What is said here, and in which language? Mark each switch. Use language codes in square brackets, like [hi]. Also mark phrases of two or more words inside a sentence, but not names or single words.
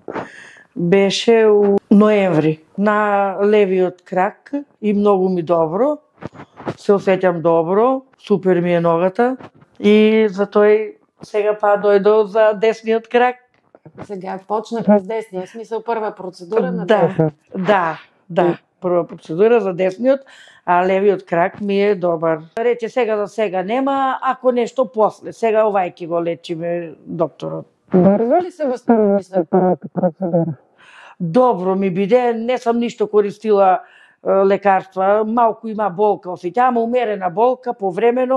[mk] Беше у ноември. На левиот крак и много ми добро. Се усетям добро. Супер ми е ногата. И затоа сега па дойдо за десниот крак. [bg] Сега почнахме с десния. В смисъл първа процедура на Да. [mk] Прва процедура за десниот, а левиот крак ми е добар. Рече сега за сега нема, ако нещо после. Сега овајки го лечиме докторот. [bg] Бързо ли се възстанови след първата процедура? [mk] Добро ми биде, не сам ништо користила лекарства, малку има болка, осеќавам умерена болка повремено.